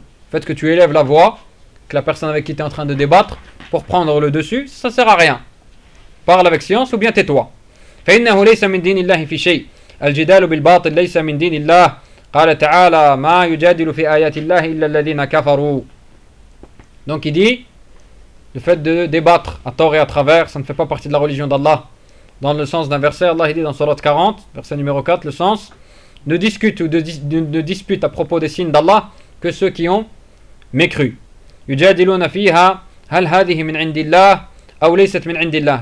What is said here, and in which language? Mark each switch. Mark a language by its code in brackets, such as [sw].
[fr] Faites que tu élèves la voix, que la personne avec qui tu es en train de débattre, pour prendre le dessus, ça ne sert à rien. Parle avec science ou bien tais-toi. [ar] فَإِنَّهُ لَيْسَ مِنْ دِينِ اللَّهِ فِي شَيْءٍ الْجِدَالُ بِالْبَاطِلِ لَيْسَ مِنْ دِينِ اللَّهِ. قال تعالى ما يجادل في آيات الله إلا الذين كفروا. [fr] Donc il dit, le fait de débattre à tort et à travers, ça ne fait pas partie de la religion d'Allah. Dans le sens d'un verset, Allah il dit dans surat 40, verset numéro 4, le sens, ne discute ou ne dispute à propos des signes d'Allah que ceux qui ont mécru. [ar] يجادلون فيها هل هذه من عند الله أو ليست من عند الله.